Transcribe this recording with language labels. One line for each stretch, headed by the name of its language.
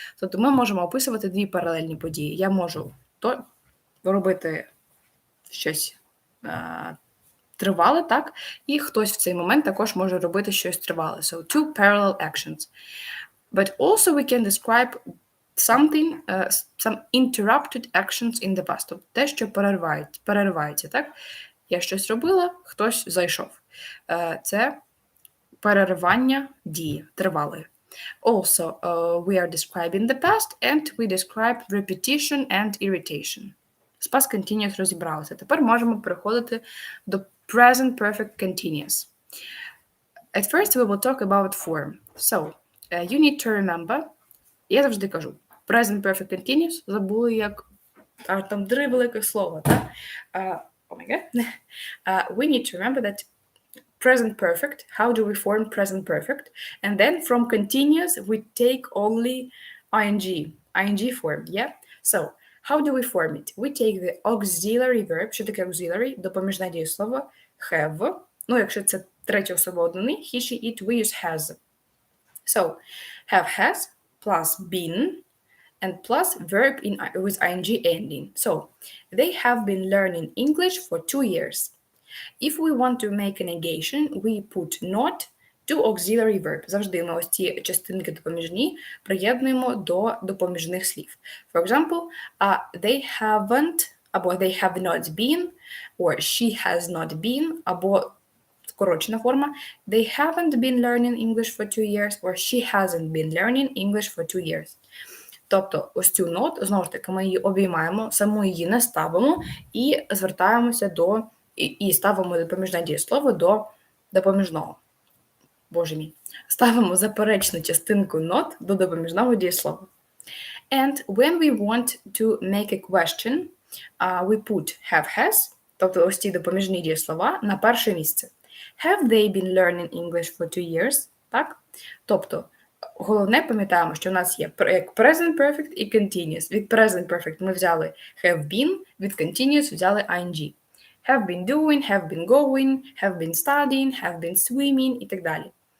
Ukrainian: Тобто ми можемо описувати дві паралельні події. Я можу робити щось тривале, так? І хтось в цей момент також може робити щось тривале.
English: So, two parallel actions. But also we can describe something, some interrupted actions in the past.
Ukrainian: Тобто те, що переривається, так? Я щось робила, хтось зайшов. Це переривання дії, тривалої.
English: Also, we are describing the past and we describe repetition and irritation.
Ukrainian: З past continuous розібралися. Тепер можемо переходити до present perfect continuous.
English: At first we will talk about form. So, you need to remember,
Ukrainian: я завжди кажу, present perfect continuous, забули як, там 3 великих слова, так?
English: Oh my god. We need to remember that present perfect, how do we form present perfect? And then from continuous, we take only ing form, yeah? So, how do we form it? We take the auxiliary verb.
Ukrainian: Що таке auxiliary? Допоміжне дієслово have. Якщо це третя особа однини, he, she, it, we use has.
English: So, have has plus been and plus verb with ing ending. So, they have been learning English for 2 years. If we want to make a negation, we put not to auxiliary verb.
Ukrainian: Завжди ми ось ці частинки допоміжні приєднуємо до допоміжних слів.
English: For example, they haven't, або they have not been, or she has not been, або скорочена форма, they haven't been learning English for 2 years, or she hasn't been learning English for 2 years.
Ukrainian: Тобто ось цю нот, знову ж таки, ми її обіймаємо, саму її не ставимо і звертаємося до, і ставимо допоміжне дієслово до допоміжного. Боже мій. Ставимо заперечну частинку not до допоміжного дієслова.
English: And when we want to make a question, we put have has,
Ukrainian: тобто ось ці допоміжні дієслова, на перше місце.
English: Have they been learning English for 2 years?
Ukrainian: Так? Тобто, головне, пам'ятаємо, що у нас є як present perfect і continuous. Від present perfect ми взяли have been, від continuous взяли ing.
English: Have been doing, have been going, have been studying, have been swimming
Ukrainian: і так далі.